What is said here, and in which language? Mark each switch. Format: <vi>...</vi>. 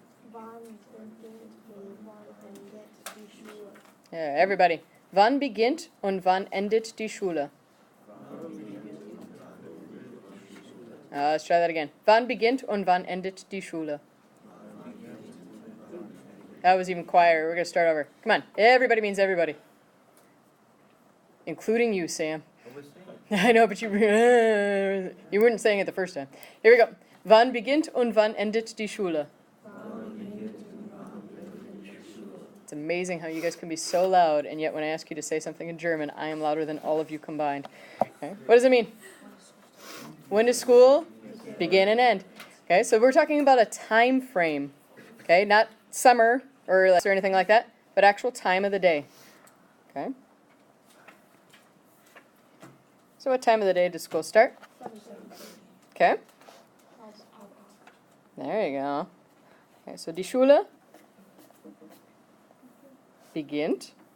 <de>Wann beginnt und wann endet die Schule?</de> <en>Yeah, everybody.</en> <de>Wann beginnt und wann endet die Schule?</de> <en>Let's try that again.</en> <de>Wann beginnt und wann endet die Schule?</de> <en>That was even quieter. We're going to start over. Come on. Everybody means everybody. Including you, Sam. I know, but you weren't saying it the first time. Here we go.</en> <de>Wann beginnt und wann endet die Schule?</de> <en>It's amazing how you guys can be so loud, and yet when I ask you to say something in German, I am louder than all of you combined. Okay. What does it mean? When does school begin and end? Okay, so we're talking about a time frame. Okay, not summer or anything like that, but actual time of the day. Okay. So what time of the day does school start? Okay. There you go. Okay, so</en> <de>die Schule beginnt.</de>